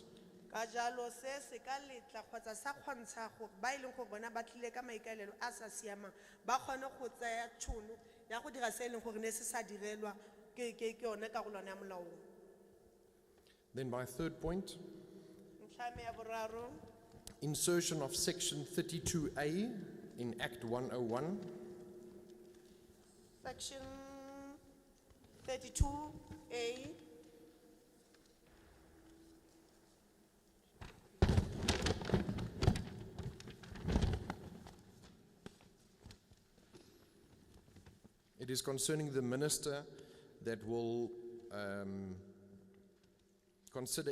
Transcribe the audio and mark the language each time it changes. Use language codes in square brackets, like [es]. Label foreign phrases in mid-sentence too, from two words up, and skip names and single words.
[tn] Ka jalo se ka letla kgotsa sa kgontsha gore ba e leng gore bona ba tlile ka maikaelelo a sa siamang ba kgone go tsaya tšhono ya go dira se e leng gore ne se sa direlwa ke yone karolwana ya molao. [en] Then my third point, [tn] Ntlha me ya boraro, [en] insertion of section 32A in Act 101, section 32A. It is concerning the minister that will consider